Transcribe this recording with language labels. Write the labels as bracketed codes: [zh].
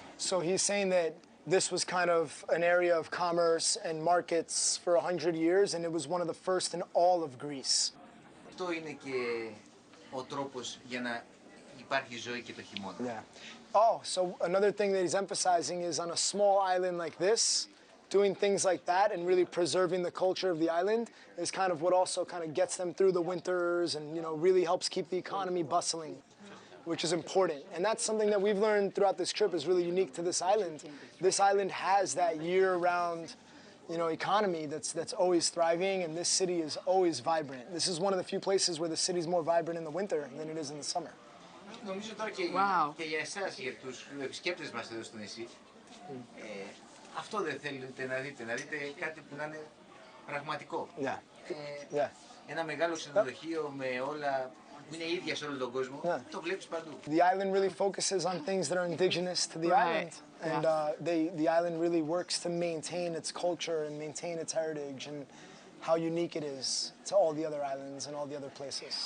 [en] So he's saying that this was kind of an area of commerce and markets for 100 years, and it was one of the first in all of Greece. [el] Αυτό είναι και ο τρόπος για να υπάρχει ζωή και το χειμώνα. [en] Yeah. Oh, so another thing that he's emphasizing is on a small island like this, doing things like that and really preserving the culture of the island is kind of what also kind of gets them through the winters and, really helps keep the economy bustling, which is important. And that's something that we've learned throughout this trip is really unique to this island. This island has that year-round, economy that's always thriving, and this city is always vibrant. This is one of the few places where the city's more vibrant in the winter than it is in the summer. [el] Νομίζω τώρα και για εσάς, για τους επισκέπτες μας εδώ στο νησί, αυτό δεν θέλετε να δείτε κάτι που να είναι πραγματικό. [en] Yeah. [el] ένα μεγάλο ξενοδοχείο με όλα που είναι ίδια σε όλο τον κόσμο, το βλέπεις παντού. [en] The island really focuses on things that are indigenous to the island. And the island really works to maintain its culture and maintain its heritage and how unique it is to all the other islands and all the other places.